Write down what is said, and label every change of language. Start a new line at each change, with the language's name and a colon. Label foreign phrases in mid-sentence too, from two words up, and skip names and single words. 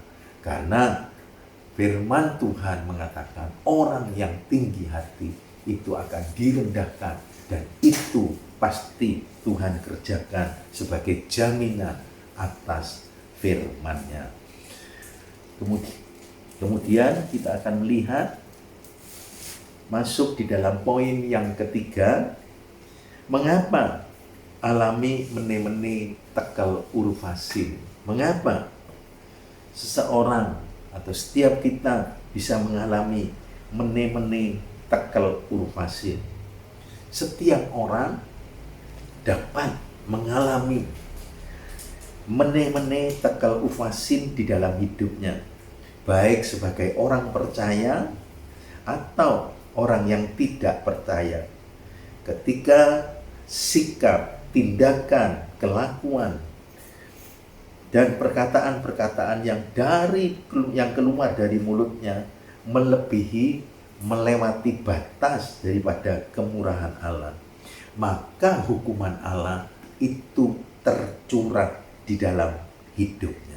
Indonesian: Karena firman Tuhan mengatakan orang yang tinggi hati itu akan direndahkan, dan itu pasti Tuhan kerjakan sebagai jaminan atas firman-Nya. Kemudian kita akan melihat masuk di dalam poin yang ketiga, mengapa alami mene-mene tekel urfasin? Mengapa seseorang atau setiap kita bisa mengalami mene-mene tekel urfasin? Setiap orang dapat mengalami mene-mene tekel urfasin di dalam hidupnya, baik sebagai orang percaya atau orang yang tidak percaya. Ketika sikap, tindakan, kelakuan, dan perkataan-perkataan yang keluar dari mulutnya melebihi, melewati batas daripada kemurahan Allah, maka hukuman Allah itu tercurah di dalam hidupnya.